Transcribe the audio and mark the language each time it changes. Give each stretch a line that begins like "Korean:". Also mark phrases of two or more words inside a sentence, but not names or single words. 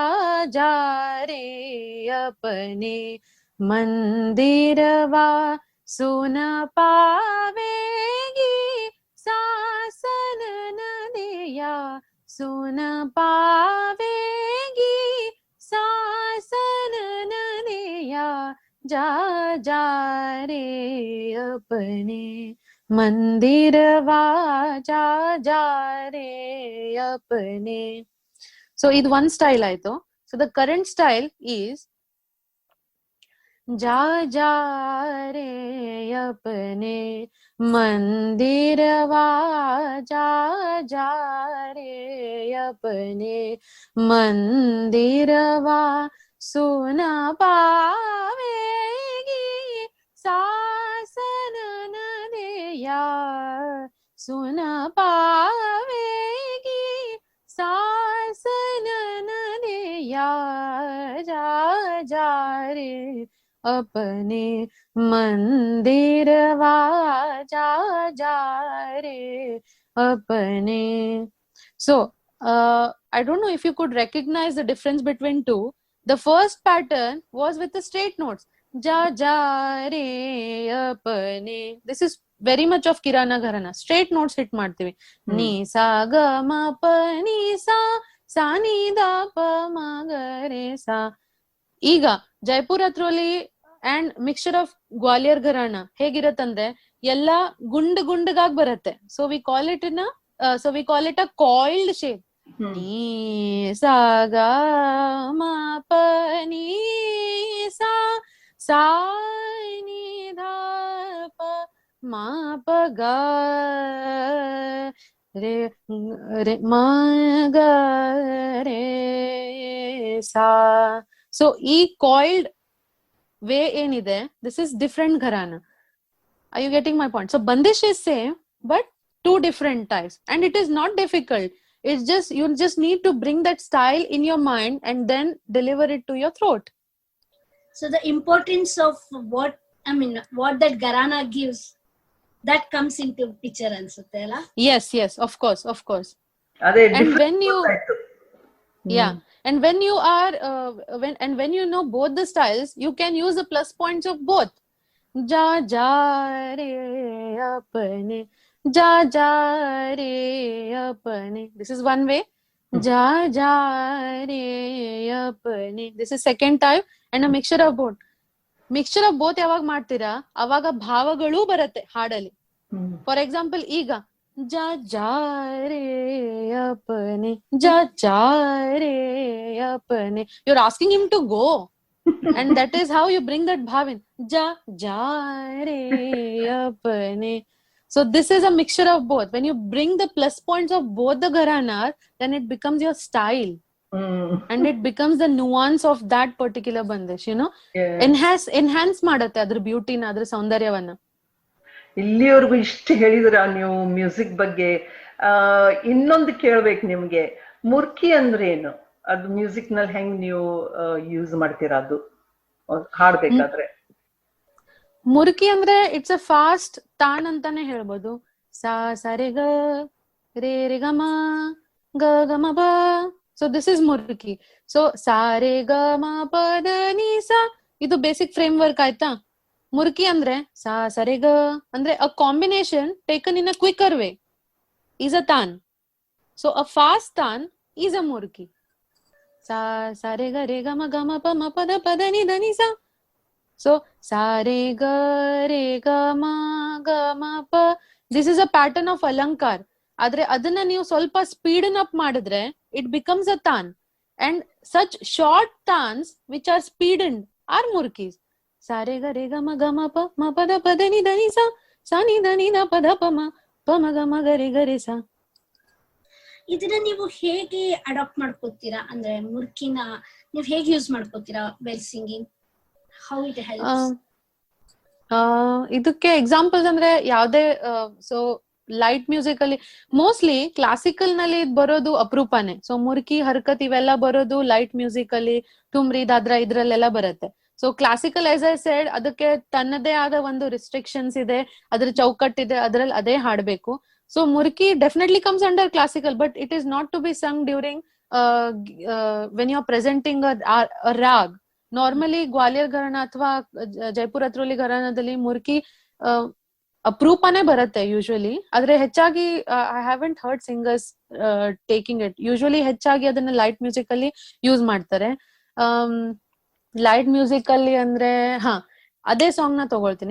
Hindi: जा रे अपने मंदिरवा सुन पावेगी सासन नदिया सुन पावेगी सासन नदिया जा जा रे अपने मंदिरवा जा जा रे अपने.
Kannada: ಸೊ ಇದು ಒಂದ್ ಸ್ಟೈಲ್ ಆಯ್ತು.
English: so the current style is
Hindi: जा जा रे अपने मंदिरवा जा जा रे अपने मंदिरवा सुन पावेगी सासन नदिया, सुन पावेगी सासन नदिया, जा जा रे अपने मंदिरवा, जा जा रे अपने.
English: So I don't know if you could recognize the difference between two. The first pattern was with the straight notes.
Hindi: जा जा रे अपने.
English: This is very much of Kirana Gharana. Straight notes hit ಮಾಡ್ತೀವಿ.
Hindi: नि सा ग म प नि सा नि ध प म ग रे सा.
Kannada: ಈಗ ಜೈಪುರ್ ಹತ್ರೋಲಿ
English: and mixture of
Kannada: ಗ್ವಾಲಿಯರ್ ಘರಾನ ಹೇಗಿರತ್ತಂದ್ರೆ ಎಲ್ಲಾ ಗುಂಡಗಾಗಿ ಬರುತ್ತೆ.
English: so we call it a coiled shape.
Hindi: नी सा ग म प नी सा सा नि ध प म प ग रे रे म ग रे सा.
English: So e coiled way ಏನಿದೆ, this is different gharana. Are you getting my point? So bandish is same but two different types, and it is not difficult. It's just you just need to bring that style in your mind and then deliver it to your throat. So the importance of what that Gharana gives, that comes into picture
Kannada: ಅನ್ಸುತ್ತೆ ಅಲ್ಲ?
English: Yes, of course.
Kannada: ಅದೇ
English: And when you yeah, and when you are when you know both the styles, you can use the plus points of both.
Hindi: जा जा रे अपने, जा जा रे अपने.
English: This is one way.
Hindi: जा जा रे अपने.
English: This is second type, and a mixture of both.
Kannada: ಯಾವಾಗ ಮಾಡ್ತೀರಾ ಅವಾಗ ಭಾವಗಳು ಬರುತ್ತೆ ಹಾಡಲ್ಲಿ.
English: for example
Hindi: ಈಗ जा जा रे अपने, जा जा रे अपने,
English: you are asking him to go, and that is how you bring that bhav in.
Hindi: जा जा रे अपने.
English: So this is a mixture of both. When you bring the plus points of both the gharanas, then it becomes your style. And it becomes the nuance of that particular bandish, you know.
Kannada: Enhance ಮಾಡುತ್ತೆ ಅದ್ರ ಬ್ಯೂಟಿನ, ಅದ್ರ ಸೌಂದರ್ಯವನ್ನ. ಇಲ್ಲಿವರೆಗೂ ಇಷ್ಟು ಹೇಳಿದ್ರ ನೀವು ಮ್ಯೂಸಿಕ್ ಬಗ್ಗೆ. ಇನ್ನೊಂದು ಕೇಳ್ಬೇಕು ನಿಮ್ಗೆ, ಮುರ್ಕಿ ಅಂದ್ರೆ ಏನು? ಅದು ಮ್ಯೂಸಿಕ್ ನಲ್ಲಿ ಹೆಂಗ್ ನೀವು ಯೂಸ್ ಮಾಡ್ತೀರಾ ಅದು ಹಾಡ್ಬೇಕಾದ್ರೆ? ಮುರ್ಕಿ ಅಂದ್ರೆ
English: it's a fast tan
Kannada: ಅಂತಾನೆ ಹೇಳ್ಬೋದು.
Hindi: सा सरे ग रे रे ग म ग ग म प.
English: so this is murki.
Hindi: ಸೊ सा रे ग म प ध नि सा, ಇದು
English: basic framework
Hindi: ಆಯ್ತಾ.
English: ಮುರ್ಕಿ ಅಂದ್ರೆ
Hindi: सा सरे ग
English: ಅಂದ್ರೆ a combination taken in a quicker way is a tan. So a fast tan is a murki.
Hindi: सा सा रे ग म प ध नि सा. So सा रे ग म प.
English: This is a pattern of alankar.
Kannada: ಆದ್ರೆ ಅದನ್ನ ನೀವು ಸ್ವಲ್ಪ
English: speeden up ಮಾಡಿದ್ರೆ it becomes a tan, and such short tans which are speedened are murkis.
Hindi: सा रे ग म प ध नि सा नि ध नि ध प ध प म गरि सा.
Kannada: ಇದನ್ನ ನೀವು ಹೇಗೆ ಅಡಾಪ್ಟ್ ಮಾಡ್ಕೋತೀರಾ? ಅಂದ್ರೆ ಮುರ್ಕಿನ ನೀವು ಹೇಗೆ ಯೂಸ್ ಮಾಡ್ಕೋತೀರಾ
English: while singing? how it helps?
Kannada: ಇದಕ್ಕೆ ಎಕ್ಸಾಂಪಲ್ಸ್ ಅಂದ್ರೆ ಯಾವ್ದೇ, ಸೊ
English: light music
Kannada: ಅಲ್ಲಿ
English: mostly classical
Kannada: ನಲ್ಲಿ ಬರೋದು ಅಪರೂಪನೇ. ಸೊ ಮುರ್ಕಿ ಹರ್ಕತ್ ಇವೆಲ್ಲ ಬರೋದು
English: light music
Kannada: ಅಲ್ಲಿ, ಟುಮ್ರಿ ದಾದ್ರಾ ಇದ್ರಲ್ಲೆಲ್ಲ ಬರುತ್ತೆ.
English: so classical as I said,
Kannada: ಅದಕ್ಕೆ ತನ್ನದೇ ಆದ ಒಂದು ರಿಸ್ಟ್ರಿಕ್ಷನ್ಸ್ ಇದೆ, ಅದ್ರ ಚೌಕಟ್ಟಿದೆ, ಅದ್ರಲ್ಲಿ ಅದೇ ಹಾಡ್ಬೇಕು.
English: so murki definitely comes under classical, but it is not to be sung during when you are presenting a raag.
Kannada: ನಾರ್ಮಲಿ ಗ್ವಾಲಿಯರ್ ಘರಾನ ಅಥವಾ ಜೈಪುರ್ ಅತ್ರೋಲಿ ಘರಾನದಲ್ಲಿ ಮುರ್ಕಿ ಅಪರೂಪನೇ ಬರುತ್ತೆ ಯೂಶುವಲಿ. ಆದ್ರೆ ಹೆಚ್ಚಾಗಿ
English: I haven't heard singers taking it.
Kannada: ಯೂಶುವಲಿ ಹೆಚ್ಚಾಗಿ ಅದನ್ನ
English: light music
Kannada: ಅಲ್ಲಿ ಯೂಸ್ ಮಾಡ್ತಾರೆ.
English: light music
Kannada: ಅಲ್ಲಿ ಅಂದ್ರೆ ಅದೇ ಸಾಂಗ್ ನ ತಗೊಳ್ತೀನಿ.